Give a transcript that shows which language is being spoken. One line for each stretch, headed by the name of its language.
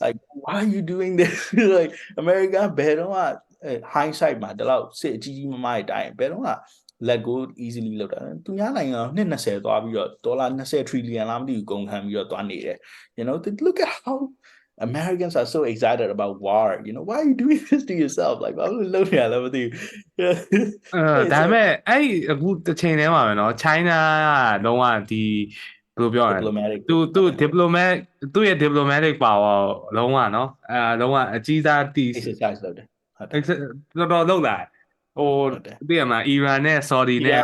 English: like why are you doing this
Burmese: like America ဘယ်တော့မှ hindsight မှာဒီလောက်စစ်အကြီးကြီးမားမားတွေတိုင်းဘယ်တော့မှ let go easily လောက်တာသူများနိုင်ငံကနှစ်20သွားပြီးတော့ဒေါ်လာ20 trillion လားမသိဘူးကုန်ခံပြီးတော့သွားနေတယ်
English: look at how Americans are so excited about war. Why are you doing this to yourself? Like, I'm looking at it with you.
Burmese: ဒါပေမဲ့အဲ့အခုတစ်ချိန်တည်းမှာပဲเนาะ China ကလုံးဝဒီဘယ်လိုပြောရလဲ
English: diplomatic
Burmese: သူ diplomat သူ့ရဲ့ diplomatic power လုံးဝเนาะလုံးဝအကြီးစားတီ exercise လုပ်တယ်ဟုတ်တယ် တော်တော်လောက်လာဟိုသိရမလား Iran နဲ့ Saudi နဲ့